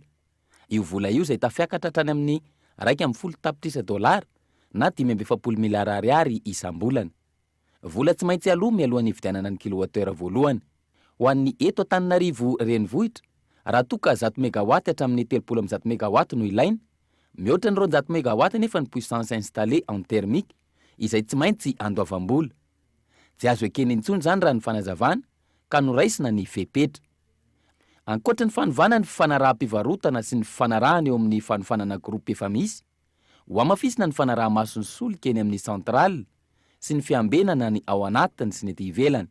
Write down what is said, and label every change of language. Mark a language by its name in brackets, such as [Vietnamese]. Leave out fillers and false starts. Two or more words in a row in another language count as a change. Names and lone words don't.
[Malagasy] Io vola io izay tafiakatra hatrany amin'ny $1.7 na 570 miliara ariary isam-bolana. Vola tsy maintsy aloha mialohan'ny hividianana ny kilowatera voalohany. Ho an'ny eto Antananarivo renivohitra, raha toa ka 100 mégawatt hatramin'ny 310 mégawatt no ilaina, mihoatra ny 200 mégawatt nefa ny [French] puissance installée en thermique [Malagasy] izay tsy maintsy andoavam-bola. Tsy azo ekena intsony zany raha ny fanazavana ka noraisina ny fepetra. Ankoatra ny fanovana ny fifanaraha-pivarotana sy ny fifanarahana eo amin'ny fanofanana groupe efa misy, ho amafisina ny fanaraha-mason'ny solika eny amin'ny centrale sy ny fiambenana ny ao anatiny sy ny ety ivelany.